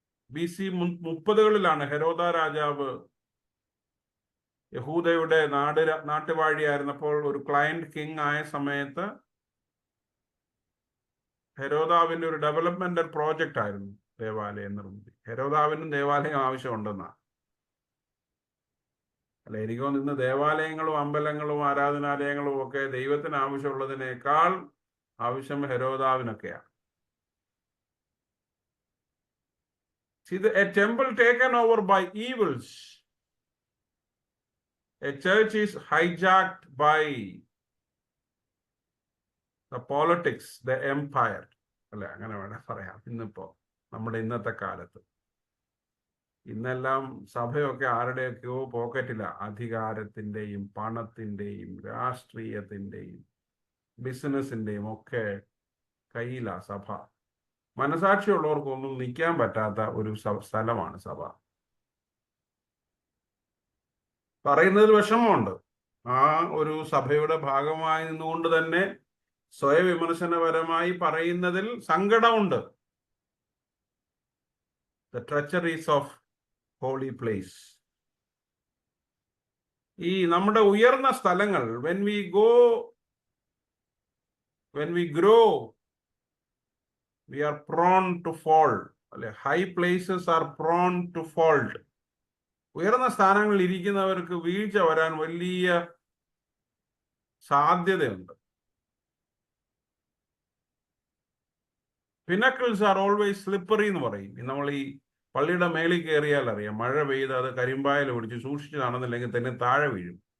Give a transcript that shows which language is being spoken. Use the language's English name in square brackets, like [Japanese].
[Malayalam] BC 30-കളിലാണ് ഹെരോദ രാജാവ് യഹൂദയുടെ നാട്ടുവാഴിയായിരുന്നപ്പോൾ, ഒരു client king ആയ സമയത്ത് ഹെരോദാവിന്റെ ഒരു ഡെവലപ്മെന്റൽ പ്രോജക്റ്റ് ആയിരുന്നു ദേവാലയ നിർമ്മിതി. ഹെരോദാവിനും ദേവാലയം ആവശ്യമുണ്ടെന്നാ. അല്ല, എനിക്ക് തോന്നുന്നു ഇന്ന് ദേവാലയങ്ങളും അമ്പലങ്ങളും ആരാധനാലയങ്ങളും ഒക്കെ ദൈവത്തിന് ആവശ്യമുള്ളതിനേക്കാൾ ആവശ്യം ഹെരോദാവിനൊക്കെയാണ്. [English] A temple taken over by evils. A church is hijacked by the politics, the empire. [Malayalam] അല്ലെ, അങ്ങനെ വേണം പറയാം. ഇന്നിപ്പോ നമ്മുടെ ഇന്നത്തെ കാലത്ത് ഇന്നെല്ലാം സഭയൊക്കെ ആരുടെയൊക്കെയോ പോക്കറ്റില. അധികാരത്തിന്റെയും പണത്തിന്റെയും രാഷ്ട്രീയത്തിന്റെയും ബിസിനസിന്റെയും ഒക്കെ കയ്യിലാ സഭ. മനസാക്ഷിയുള്ളവർക്കൊന്നും നിൽക്കാൻ പറ്റാത്ത ഒരു സ്ഥലമാണ് സഭ. പറയുന്നതിൽ വിഷമമുണ്ട്. ആ ഒരു സഭയുടെ ഭാഗമായി നിന്നുകൊണ്ട് തന്നെ സ്വയവിമർശനപരമായി പറയുന്നതിൽ സങ്കടമുണ്ട്. [English] The treacheries of holy place. [Malayalam] ഈ നമ്മുടെ ഉയർന്ന സ്ഥലങ്ങൾ, [English] when we grow, we are prone to fall. അല്ലെ, high places are prone to fault. [Malayalam] ഉയർന്ന സ്ഥാനങ്ങളിൽ ഇരിക്കുന്നവർക്ക് വീഴ്ച വരാൻ വലിയ സാധ്യതയുണ്ട്. [English] pinnacles are always slippery [Malayalam] എന്ന് പറയും. നമ്മൾ ഈ പള്ളിയുടെ മേളിൽ കയറിയാൽ അറിയാം, മഴ പെയ്ത് അത് കരിമ്പായൽ പിടിച്ച് സൂക്ഷിച്ച് നടന്നില്ലെങ്കിൽ തന്നെ താഴെ വീഴും.